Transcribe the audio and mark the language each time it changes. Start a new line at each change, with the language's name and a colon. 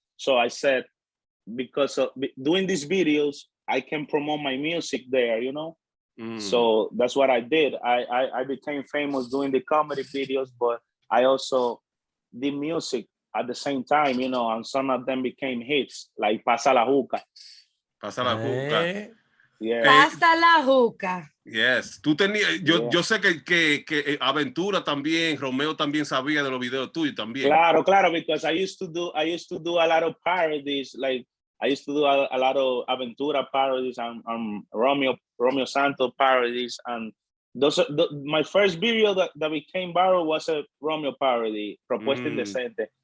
English: So I said, because of doing these videos, I can promote my music there, So that's what I did. I became famous doing the comedy videos, but I also did music at the same time, and some of them became hits, like Pasa la Juca. Pasa la Juca. Yeah. Pasa la Juca. Yes.
Spanish: Tú tenías, yo sé que Aventura también, Romeo también sabía de los videos tuyos también.
English: Claro, because I used to do a lot of parodies. Like I used to do a lot of Aventura parodies and Romeo Santos parodies, and my first video that became viral was a Romeo parody, Propuesta Indecente.